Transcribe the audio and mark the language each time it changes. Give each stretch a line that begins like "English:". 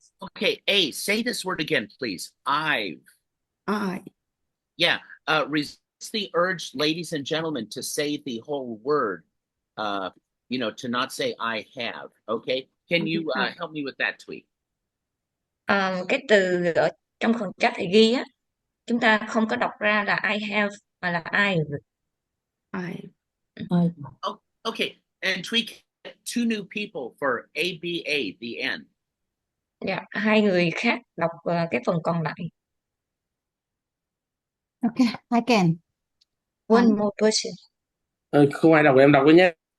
English: Okay, A, say this word again, please. I. Yeah, resist the urge, ladies and gentlemen, to say the whole word. To not say I have. Okay, can you help me with that, Tweet?
Vietnamese: Cái từ ở trong phần chat thì ghi á, chúng ta không có đọc ra là
English: I have
Vietnamese: mà là I.
English: Oh, okay, and Tweet, two new people for ABA, the end.
Vietnamese: Dạ, hai người khác đọc cái phần còn lại.
English: Okay, I can. One more person.
Vietnamese: Không ai đọc em đọc với nhé.